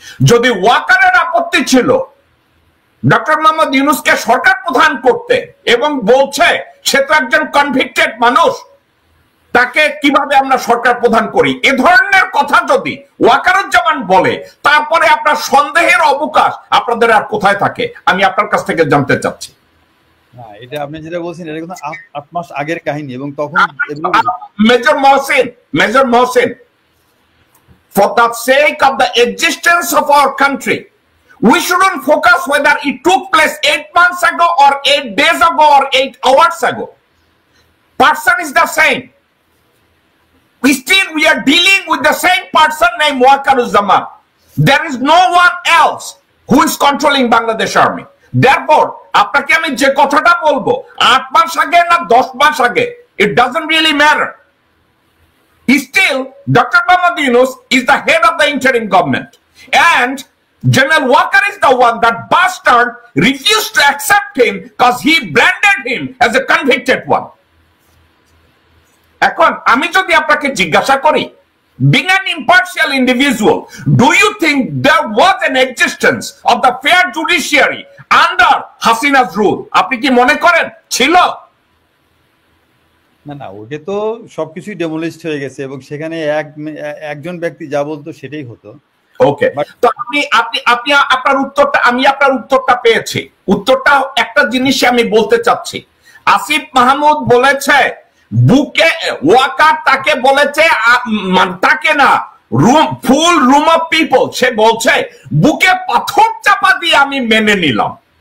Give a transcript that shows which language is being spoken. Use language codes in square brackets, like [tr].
[bn] যদি ওয়াকারের আপত্তি ছিল ডক্টর মোহাম্মদ ইউনূসকে সরকার প্রধান করতে, এবং বলছে সে তো একজন কনভিক্টেড মানুষ, তাকে কিভাবে আমরা সরকার প্রধান করি, এ ধরনের কথা যদি ওয়াকারুজ্জামান বলে, তারপরে আপনার সন্দেহের অবকাশ আপনাদের আর কোথায় থাকে আমি আপনার কাছ থেকে জানতে চাচ্ছি। এটা আপনি যেটা বলছেন এটা কিন্তু 8 মাস আগের কাহিনী, এবং তখন [en] Major Mohsin, for the sake of the existence of our country, we shouldn't focus whether it took place 8 months ago or 8 days ago or 8 hours ago. Person is the same. We are dealing with the same person named Waqaruzzaman. There is no one else who is controlling Bangladesh Army. [bn] Therefore, আপনাকে আমি যে কথাটা বলবো 8 মাস আগে না 10 মাস আগে, [en] it doesn't really matter. Still, Dr. Mohammad Yunus is the head of the interim government, and General Walker is the one that bastard refused to accept him because he branded him as a convicted one. [bn] এখন আমি যদি আপনাকে জিজ্ঞাসা করি, [en] being an impartial individual, do you think there was an existence of the fair judiciary under Hasina's rule? [bn] আপনি কি মনে করেন ছিল? না, ওটা তো সবকিছুই ডেমোলিশড হয়ে গেছে, এবং সেখানে একজন ব্যক্তি যা বলতো সেটাই হতো। ওকে, তো আপনি আপনার উত্তরটা, আমি আপনার উত্তরটা পেয়েছি। উত্তরটা একটা জিনিস আমি বলতে চাচ্ছি, আসিফ মাহমুদ বলেছে বুকে, ওয়াকার তাকে বলেছে, তাকে না, [en] full room of people, [bn] সে বলছে বুকে পাথর চাপা দিয়ে আমি মেনে নিলাম।